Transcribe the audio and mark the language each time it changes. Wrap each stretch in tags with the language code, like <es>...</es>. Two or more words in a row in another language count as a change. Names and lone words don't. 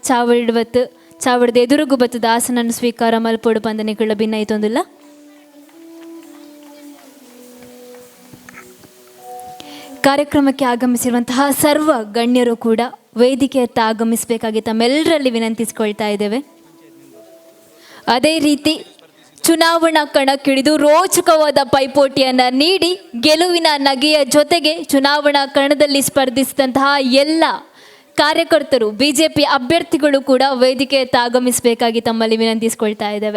<tcy>ಚಾವಡಿದ ಎದುರುಗು ಬತ್ತದ ಆಸನನ್ನು ಸ್ವೀಕಾರ ಮಲ್ಪೋಡು ಪಂದ ನಿಕ್ಳ ಭಿನ್ನ ಐತೊಂದಿಲ್ಲ.</tcy> <kn>ಕಾರ್ಯಕ್ರಮಕ್ಕೆ ಆಗಮಿಸಿರುವಂತಹ ಸರ್ವ ಗಣ್ಯರು ಕೂಡ ವೇದಿಕೆಯತ್ತ ಆಗಮಿಸಬೇಕಾಗಿ ತಮ್ಮೆಲ್ಲರಲ್ಲಿ ವಿನಂತಿಸಿಕೊಳ್ತಾ ಇದ್ದೇವೆ. ಅದೇ ರೀತಿ ಚುನಾವಣಾ ಕಣಕ್ಕಿಳಿದು ರೋಚಕವಾದ ಪೈಪೋಟಿಯನ್ನು ನೀಡಿ ಗೆಲುವಿನ ನಗೆಯ ಜೊತೆಗೆ ಚುನಾವಣಾ ಕಣದಲ್ಲಿ ಸ್ಪರ್ಧಿಸಿದಂತಹ ಎಲ್ಲ ಕಾರ್ಯಕರ್ತರು ಬಿಜೆಪಿ ಅಭ್ಯರ್ಥಿಗಳು ಕೂಡ ವೇದಿಕೆಯತ್ತ ಆಗಮಿಸಬೇಕಾಗಿ ತಮ್ಮಲ್ಲಿ ವಿನಂತಿಸಿಕೊಳ್ತಾ ಇದ್ದೇವೆ.</kn>